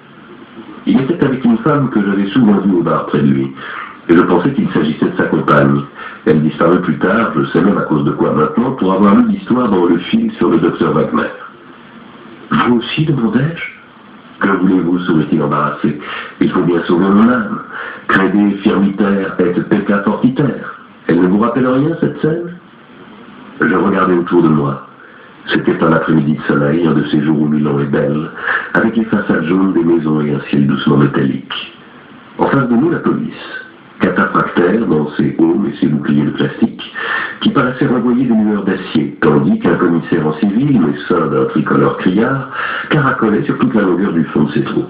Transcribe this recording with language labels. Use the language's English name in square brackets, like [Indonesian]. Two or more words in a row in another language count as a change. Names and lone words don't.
[French] Il était avec une femme que j'avais souvent vue au bar près de lui, et je pensais qu'il s'agissait de sa compagne. Elle disparut plus tard, je sais même à cause de quoi maintenant, pour avoir lu l'histoire dans le fil sur le docteur Wagner. Vous aussi, demandai-je? Que voulez-vous, sourit-il embarrassé? Il faut bien sauver mon âme. [Latin] Crede firmiter et pecca fortiter. [French] Elle ne vous rappelle rien, cette scène? Je regardais autour de moi. C'était un après-midi de soleil, un de ces jours où Milan est belle, avec les façades jaunes des maisons et un ciel doucement métallique. En face de nous, la police, cataphractaire dans ses aumes et ses boucliers de plastique, qui paraissaient renvoyer des lueurs d'acier, tandis qu'un commissaire en civil, mais seul d'un tricolore criard, caracolait sur toute la longueur du fond de ses troupes.